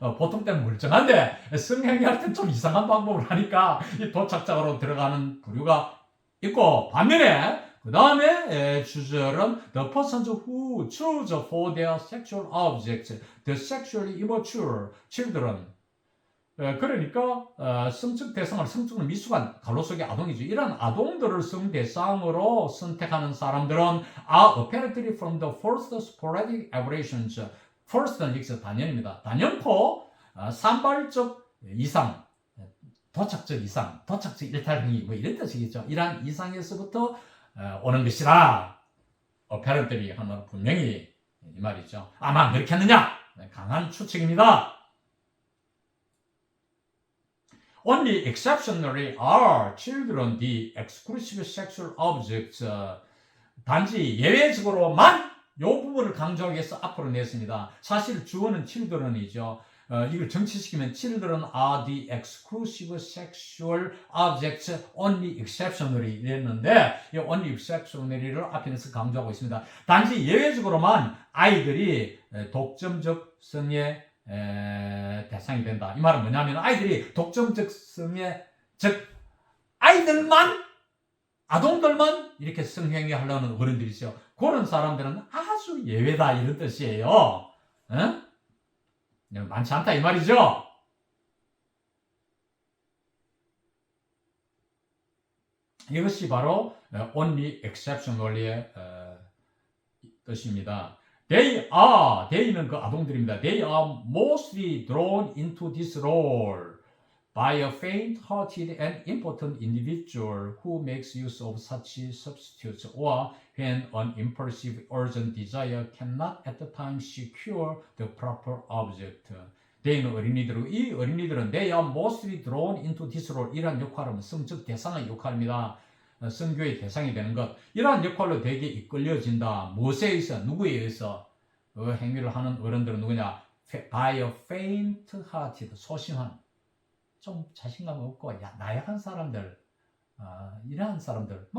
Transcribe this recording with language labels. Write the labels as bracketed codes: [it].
[ko] 보통 때는 멀쩡한데 성행위할 땐 좀 이상한 방법을 하니까 이 도착자로 들어가는 부류가 있고, 반면에 그 다음에 주절은 [en] the persons who choose for their sexual objects, the sexually immature children. [ko] 그러니까 성적 대상을 성적으로 미숙한 가로 속의 아동이죠. 이런 아동들을 성대상으로 선택하는 사람들은 [en] are apparently from the first sporadic aberrations. [ko] first는 여기서 단연입니다. 단연코 산발적 이상, 도착적 이상, 도착적 일탈행위, 뭐 이런 뜻이겠죠. 이러한 이상에서부터 오는 것이라 apparently 하면 분명히 이 말이죠. 아마 그렇겠느냐? 강한 추측입니다. [en] Only exceptionally are children the exclusive sexual objects. [ko] 단지 예외적으로만 이 부분을 강조하기 위해서 앞으로 냈습니다. 사실 주어는 children이죠. 이걸 정치시키면 [en] children are the exclusive sexual objects only exceptionally 이랬는데 이 only exceptionally를 [ko] 앞에 내서 강조하고 있습니다. 단지 예외적으로만 아이들이 독점적 성의 대상이 된다. 이 말은 뭐냐면 아이들이 독점적 성의, 즉 아이들만, 아동들만 이렇게 성행위 하려는 어른들이죠. 그런 사람들은 아주 예외다, 이런 뜻이에요. 많지 않다 이 말이죠. 이것이 바로 only exceptionally의 뜻입니다. [en] they는 [ko] 그 아동들입니다. [en] They are mostly drawn into this role. by a faint-hearted and important individual who makes use of such substitutes, or when an impulsive, urgent desire cannot at the time secure the proper object. [ko] 대인 어린이들은 이 어린이들은 [en] they are mostly drawn into this role. [ko] 이러한 역할은 성적 대상의 역할입니다. 선교의 대상이 되는 것. 이러한 역할로 대개 이끌려진다. 무엇에 의해서? 누구에 의해서? 그 행위를 하는 어른들은 누구냐? [en] by a faint-hearted, [ko] 소심한, 좀 자신감 없고 나약한 사람들, 이러한 사람들.